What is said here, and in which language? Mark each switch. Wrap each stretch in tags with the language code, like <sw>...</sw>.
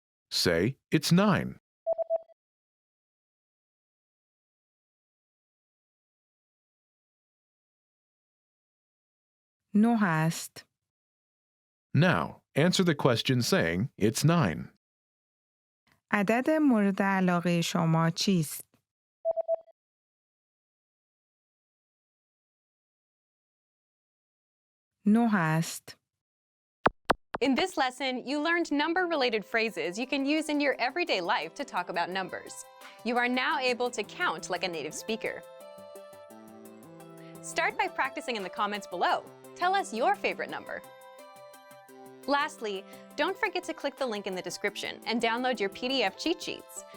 <en>Say, it's 9.</en> <fa>9 است.</fa> <en>Now, answer the question saying, it's 9.</en> <fa>عدد مورد علاقه شما چیست؟ 9 است.</fa> <en>In this lesson, you learned number-related phrases you can use in your everyday life to talk about numbers. You are now able to count like a native speaker. Start by practicing in the comments below. Tell us your favorite number. Lastly, don't forget to click the link in the description and download your PDF cheat sheets.</en>